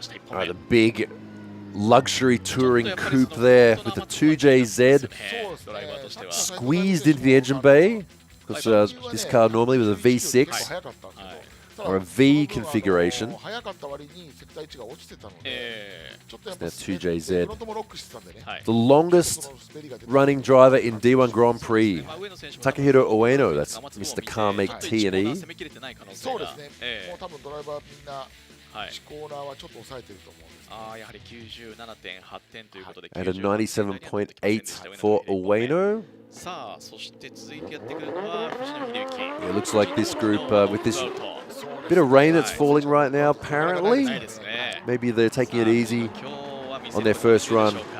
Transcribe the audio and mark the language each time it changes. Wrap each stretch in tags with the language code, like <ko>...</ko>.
<en>Alright, the big luxury touring coupe there with the 2JZ squeezed into the engine bay, because this car normally was a V6. or a V configuration.</en> <ja>速かった割にセクター位置が落ちてたので、ちょっとやっぱ</ja> <en>2JZ.</en> <ja>フロントもロックしてたんでね。</ja> <en>The longest running driver in D1 Grand Prix, Takahiro Ueno. That's Mr. Car Make T and E.</en> <ja>そうですね。もう多分ドライバーみんなコーナーはちょっと抑えてると思うんです。やはり 97.8 点ということで、</ja> <en>And a 97.8 for Ueno.</en> <ja>さあ、そして続いてやってくるのは藤野秀幸。</ja> <en>It looks like this group, with this bit of rain that's falling right now, apparently. Maybe they're taking it easy on their first run.</en>